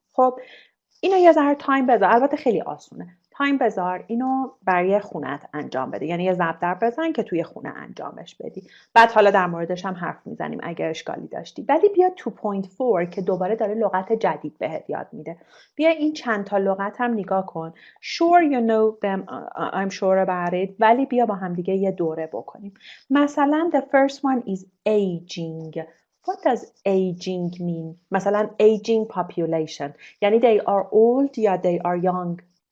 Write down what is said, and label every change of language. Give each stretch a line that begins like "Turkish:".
Persian: خب اینو یه ذره تایم بذار. البته خیلی آسونه. تایم بذار اینو برای خونت انجام بده. یعنی یه ضرب بزن که توی خونه انجامش بدی. بعد حالا در موردش هم حرف میزنیم اگر اشکالی داشتی. ولی بیا 2.4 که دوباره داره لغت جدید بهت یاد میده. بیا این چند تا لغت هم نگاه کن.
English: Sure you know them, I'm sure about it.
Persian: ولی بیا با هم دیگه یه دوره بکنیم.
English: مثلا the first one is aging. What does aging mean? مثلا aging population. یعنی they are old یا they are young.